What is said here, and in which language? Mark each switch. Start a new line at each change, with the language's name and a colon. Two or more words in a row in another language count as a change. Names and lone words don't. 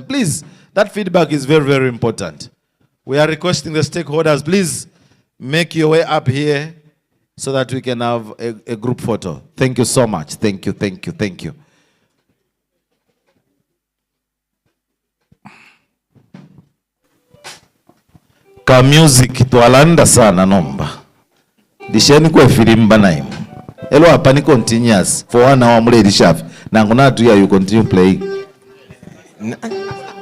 English: Please, that feedback is very, very important. We are requesting the stakeholders, please make your way up here so that we can have a group photo. Thank you so much. Thank you, thank you, thank you.
Bemba: Ka music twalanda sana nomba. Disheni kwa filimba na imu. Elo hapa ni
English: continuous for 1 hour
Bemba: mule dishafi. Nangu natu ya
English: you continue playing.